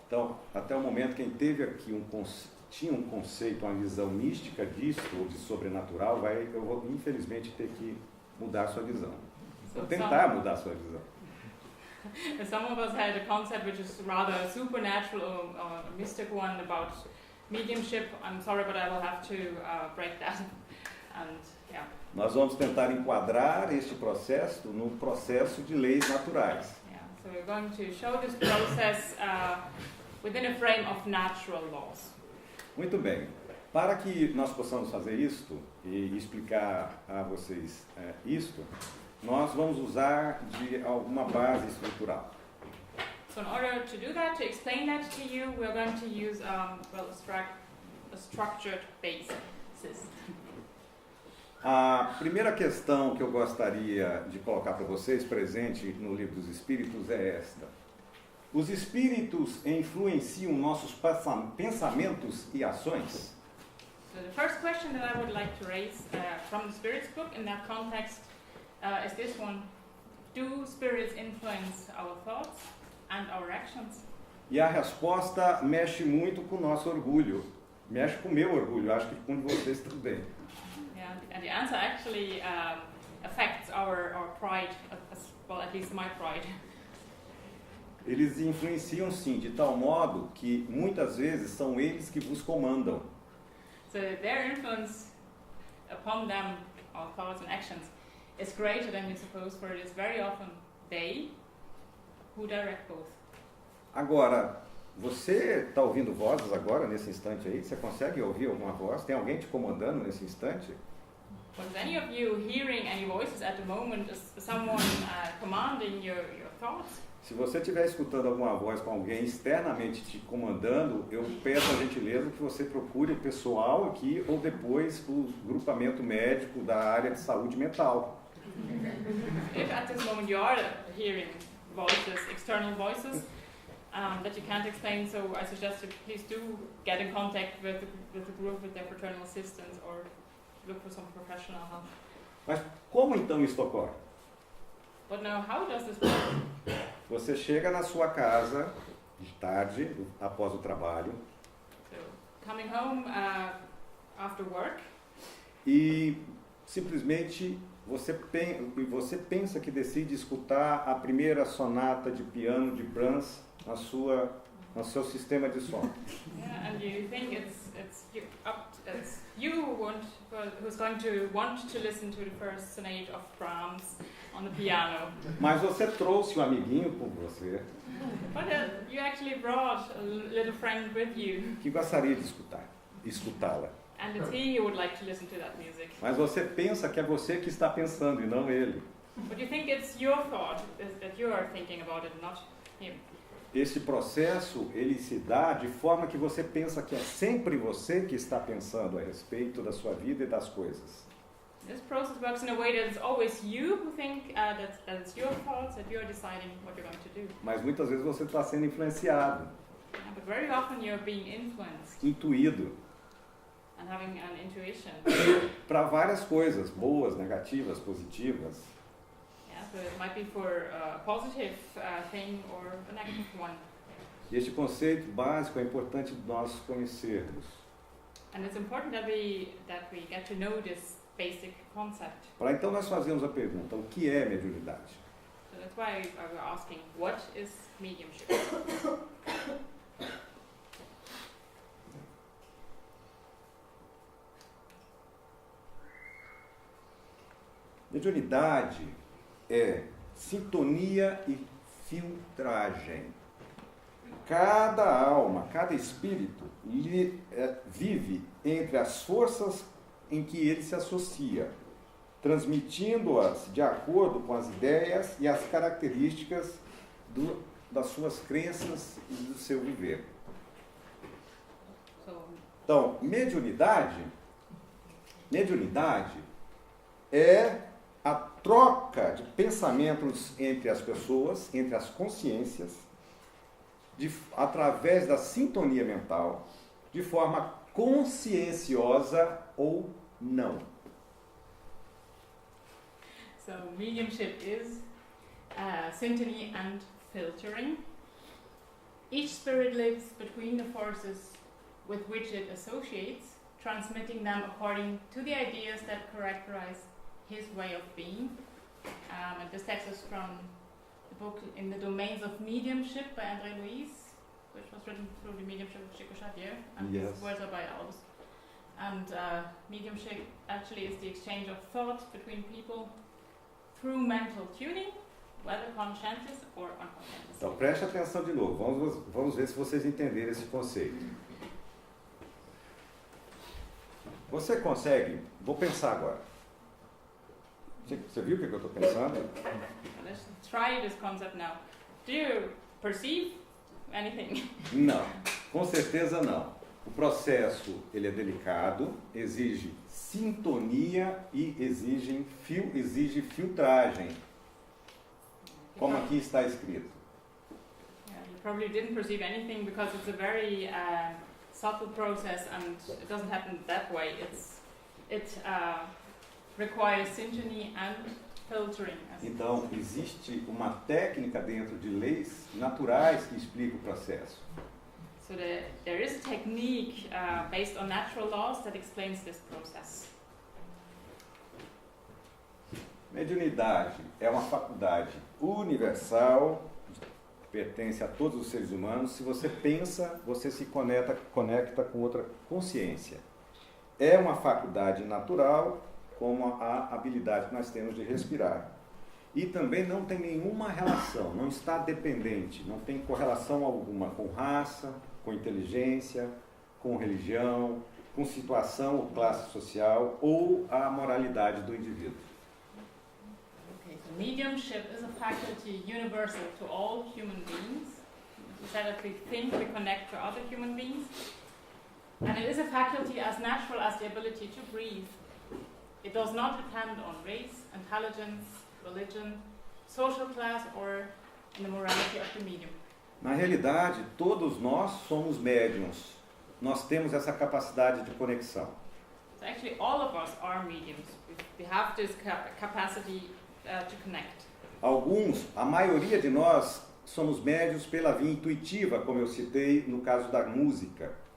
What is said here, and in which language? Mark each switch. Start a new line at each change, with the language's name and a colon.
Portuguese: Então, até o momento, quem teve aqui tinha um conceito, uma visão mística disso, ou de sobrenatural, eu vou infelizmente ter que mudar a sua visão.
English: So
Portuguese: Vou tentar mudar a sua visão.
English: some of us had a concept which is rather supernatural or a mystic one about mediumship. I'm sorry, but I will have to break that. And
Portuguese: Nós vamos tentar enquadrar este processo no processo de leis naturais.
English: so we're going to show this process within a frame of natural laws.
Portuguese: Muito bem. Para que nós possamos fazer isto e explicar a vocês isto, nós vamos usar de alguma base estrutural.
English: So in order to do that, to explain that to you, we're going to use a structured basis.
Portuguese: A primeira questão que eu gostaria de colocar para vocês, presente no Livro dos Espíritos, é esta. Os espíritos influenciam nossos pensamentos e ações?
English: So the first question that I would like to raise from the Spirits book in that context is this one. Do spirits influence our thoughts and our actions?
Portuguese: E a resposta mexe muito com o nosso orgulho. Mexe com o meu orgulho, acho que com o de vocês também.
English: And the answer actually affects our pride, well, at least my pride.
Portuguese: Eles influenciam sim, de tal modo que muitas vezes são eles que vos comandam.
English: So their influence upon them, our thoughts and actions, is greater than we suppose, for it is very often they who direct both.
Portuguese: Agora, você está ouvindo vozes agora, nesse instante aí? Você consegue ouvir alguma voz? Tem alguém te comandando nesse instante?
English: Was any of you hearing any voices at the moment? Is someone commanding your thoughts?
Portuguese: Se você estiver escutando alguma voz com alguém externamente te comandando, eu peço a gentileza que você procure o pessoal aqui ou depois o grupamento médico da área de saúde mental.
English: If at this moment you are hearing voices, external voices, that you can't explain, so I suggest you please do get in contact with the group, with their fraternal assistants, or look for some professional help.
Portuguese: Mas como então isso ocorre?
English: But now, how does this work?
Portuguese: Você chega na sua casa de tarde, após o trabalho,
English: So, coming home after work,
Portuguese: e simplesmente você pensa que decide escutar a primeira sonata de piano de Brahms no seu sistema de som.
English: and you think it's you who's going to want to listen to the first sonate of Brahms on the piano.
Portuguese: Mas você trouxe um amiguinho com você
English: But you actually brought a little friend with you,
Portuguese: que gostaria de escutá-la.
English: and it's he who would like to listen to that music.
Portuguese: Mas você pensa que é você que está pensando e não ele.
English: But you think it's your thought, that you are thinking about it, not him.
Portuguese: Esse processo, ele se dá de forma que você pensa que é sempre você que está pensando a respeito da sua vida e das coisas.
English: This process works in a way that it's always you who think that it's your thoughts, that you're deciding what you're going to do.
Portuguese: Mas muitas vezes você está sendo influenciado,
English: But very often you're being influenced
Portuguese: intuído,
English: and having an intuition.
Portuguese: para várias coisas, boas, negativas, positivas.
English: So it might be for a positive thing or a negative one.
Portuguese: E este conceito básico é importante nós conhecermos.
English: And it's important that we get to know this basic concept.
Portuguese: Para então nós fazemos a pergunta, o que é mediunidade?
English: So that's why we're asking, what is mediumship?
Portuguese: Mediunidade é sintonia e filtragem. Cada alma, cada espírito vive entre as forças em que ele se associa, transmitindo-as de acordo com as ideias e as características das suas crenças e do seu viver. Então, mediunidade é a troca de pensamentos entre as pessoas, entre as consciências, através da sintonia mental, de forma conscienciosa ou não.
English: So mediumship is syntony and filtering. Each spirit lives between the forces with which it associates, transmitting them according to the ideas that characterize his way of being. And this text is from the book In the Domains of Mediumship by André Louis, which was written through the mediumship of Chico Xavier, and Yes. his words are by Albus. And mediumship actually is the exchange of thought between people through mental tuning, whether conscientious or unconscious.
Portuguese: Então preste atenção de novo, vamos ver se vocês entenderam esse conceito. Você consegue, vou pensar agora. Você viu o que eu estou pensando?
English: Let's try this concept now. Do you perceive anything?
Portuguese: Não, com certeza não. O processo ele é delicado, exige sintonia e exige filtragem, como aqui está escrito.
English: Yeah, you probably didn't perceive anything because it's a very subtle process and it doesn't happen that way. It requires syntony and filtering.
Portuguese: Então, existe uma técnica dentro de leis naturais que explica o processo.
English: So there is a technique based on natural laws that explains this process.
Portuguese: Mediunidade é uma faculdade universal, pertence a todos os seres humanos. Se você pensa, você se conecta com outra consciência. É uma faculdade natural, como a habilidade que nós temos de respirar. E também não tem nenhuma relação, não está dependente, não tem correlação alguma com raça, com inteligência, com religião, com situação ou classe social ou a moralidade do indivíduo.
English: Okay, so mediumship is a faculty universal to all human beings. We said that we think, we connect to other human beings. And it is a faculty as natural as the ability to breathe. It does not depend on race, intelligence, religion, social class, or in the morality of the medium.
Portuguese: Na realidade, todos nós somos médiums. Nós temos essa capacidade de conexão.
English: So actually all of us are mediums. We have this capacity to connect.
Portuguese: Alguns, a maioria de nós, somos médiums pela via intuitiva, como eu citei no caso da música.